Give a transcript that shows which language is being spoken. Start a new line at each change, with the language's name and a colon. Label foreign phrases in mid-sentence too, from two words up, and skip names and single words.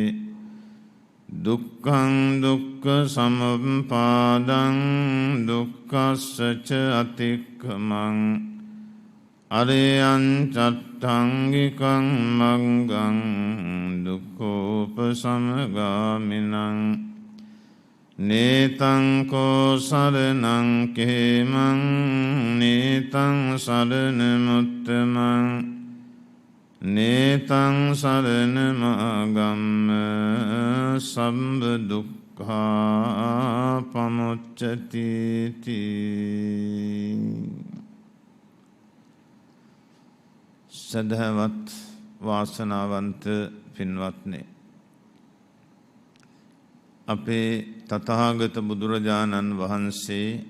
Pali: දුක්ඛං දුක්ඛ සමුප්පාදං දුක්ඛස්ස ච අතික්ඛමං. අරියං චත්තංගිකං මග්ගං දුක්ඛෝපසමගාමිනං. නේතං කෝ සරණං කේමං නේතං සරණ මුත්තමං. නේතං සරණ මාගම්ම සම්බ දුක්ඛා පමුච්චති.
Sinhala: සදහවත් වාසනාවන්ත පින්වත්නි, අපේ තථාගත බුදුරජාණන් වහන්සේ